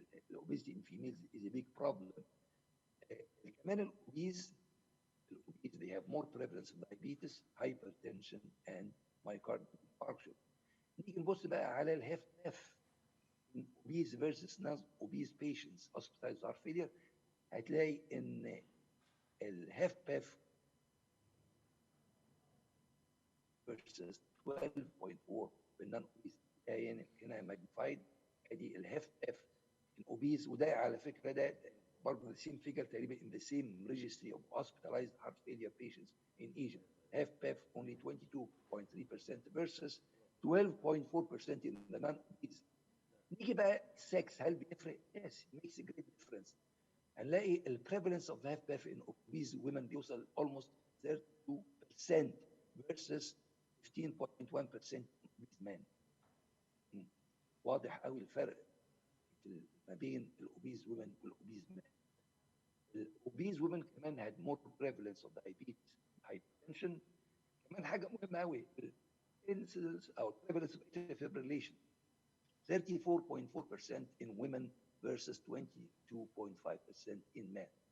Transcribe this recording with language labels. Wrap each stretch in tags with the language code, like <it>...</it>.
<en>الاوبيزيتي in females is a big problem.</en> <ar>كمان الاوبيز</ar> <en>they have more prevalence of diabetes, hypertension and myocardial infarction.</en> <ar>نيجي نبص بقى على الهاف باف</ar> <en>obese versus non-obese patients hospitalized heart failure.</en> <ar>هتلاقي ان الهاف باف</ar> <en>versus 12.4</en> <ar>بالنون اوبيز. هنا ماجنيفايد ادي الهاف باف الاوبيز. وده على فكره ده برضه</ar> <en>the same figure</en> <ar>تقريبا</ar> <en>in the same registry of hospitalized heart failure patients in Egypt. HFpEF only 22.3% versus 12.4% in the non-obese.</en> <ar>نيجي بقى</ar> <en>sex،</en> <ar>هل بيفرق؟</ar> <en>Yes, it makes a great difference.</en> <ar>هنلاقي ال</ar> <en>prevalence of HFpEF in obese women</en> <ar>بيوصل</ar> <en>almost 32% versus 15.1% in obese men.</en> <ar>واضح قوي الفرق ما بين الاوبيز وومن والاوبيز مان. الاوبيز وومن كمان</ar> <en>had more prevalence of diabetes, hypertension.</en> <ar>كمان حاجه مهمه قوي</ar> <en>incidence او prevalence of atrial fibrillation 34.4% in women versus 22.5% in men.</en>